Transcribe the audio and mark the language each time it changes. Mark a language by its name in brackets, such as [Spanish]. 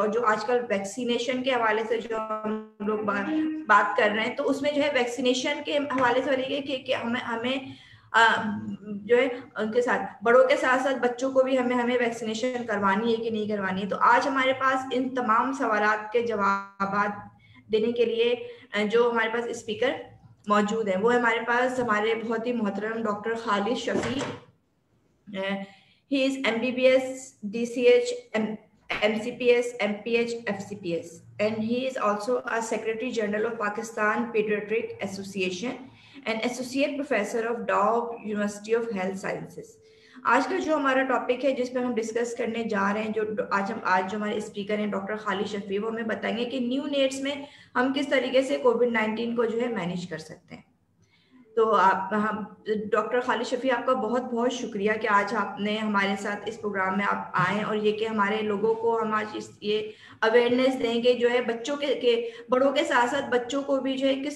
[Hindi] और जो आजकल वैक्सीनेशन के हवाले से जो हम लोग बात कर रहे हैं तो उसमें जो है वैक्सीनेशन के हवाले से बोलिए कि हमें जो है उनके साथ बड़ों के साथ साथ बच्चों को भी हमें वैक्सीनेशन करवानी है कि नहीं करवानी है। तो आज हमारे पास इन तमाम सवालात के जवाब देने के लिए जो हमारे पास स्पीकर मौजूद है वो हमारे पास हमारे बहुत ही मोहतरम doctor Khalid Shafi. [English] He is MBBS DCH MCPS MPH FCPS and he is also a Secretary General of Pakistan Pediatric Association and Associate Professor of Dow University of Health Sciences। [Hindi] आज का जो हमारा टॉपिक है जिस पर हम डिस्कस करने जा रहे हैं जो आज जो हमारे स्पीकर हैं डॉक्टर खालिद शफी, वो हमें बताएंगे कि न्यू नेट्स में हम किस तरीके से कोविड-19 को जो है मैनेज कर सकते हैं। तो आप डॉक्टर खालिद शफी, आपका बहुत बहुत शुक्रिया कि आज आपने हमारे साथ इस प्रोग्राम में आप आए और ये कि हमारे लोगों को हम आज ये अवेयरनेस देंगे जो है बच्चों के बड़ों के साथ साथ बच्चों को भी जो है